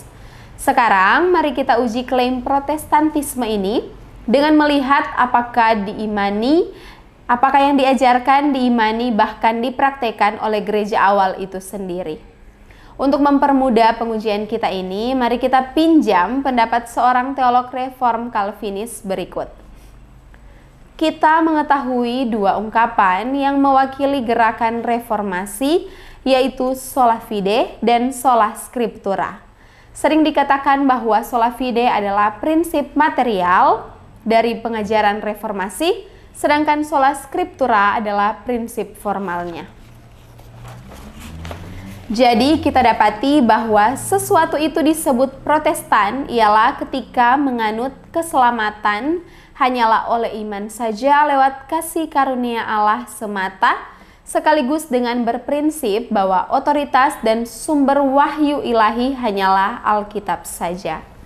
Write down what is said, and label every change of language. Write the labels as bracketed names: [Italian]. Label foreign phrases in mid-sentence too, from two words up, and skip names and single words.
[Indonesian] Sekarang mari kita uji klaim Protestantisme ini dengan melihat apakah yang diajarkan, diimani, bahkan dipraktekkan oleh gereja awal itu sendiri. Untuk mempermudah pengujian kita ini, mari kita pinjam pendapat seorang teolog reform Calvinis berikut. Kita mengetahui dua ungkapan yang mewakili gerakan reformasi, yaitu [Latin] sola fide [Indonesian] dan [Latin] sola scriptura. [Indonesian] Sering dikatakan bahwa [Latin] sola fide [Indonesian] adalah prinsip material dari pengajaran reformasi, sedangkan [Latin] sola scriptura [Indonesian] adalah prinsip formalnya. Jadi kita dapati bahwa sesuatu itu disebut Protestan ialah ketika menganut keselamatan hanyalah oleh iman saja lewat kasih karunia Allah semata, sekaligus dengan berprinsip bahwa otoritas dan sumber wahyu ilahi hanyalah Alkitab saja.